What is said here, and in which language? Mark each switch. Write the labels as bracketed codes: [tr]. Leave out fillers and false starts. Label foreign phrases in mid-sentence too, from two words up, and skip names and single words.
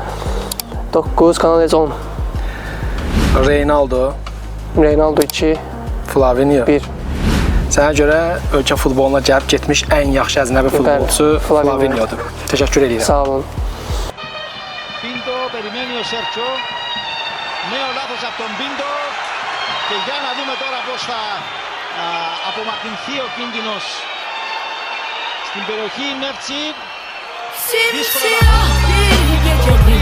[az] 9, Canales 10. Reynaldo. Reynaldo 2. Flavinho. 1. Sənə görə ölkə futboluna gəlib getmiş ən yaxşı əcnəbi futbolçu Flavinho'dur. Təşəkkür edirəm. Sağ olun. [el] Pinto, περιμένει ο Σέρτσο. Νέο λάθος από τον Πίντο. Και για να δούμε τώρα πώς θα απομακρυνθεί ο κίνδυνος στην περιοχή Νεύτσι. Δύσκολα.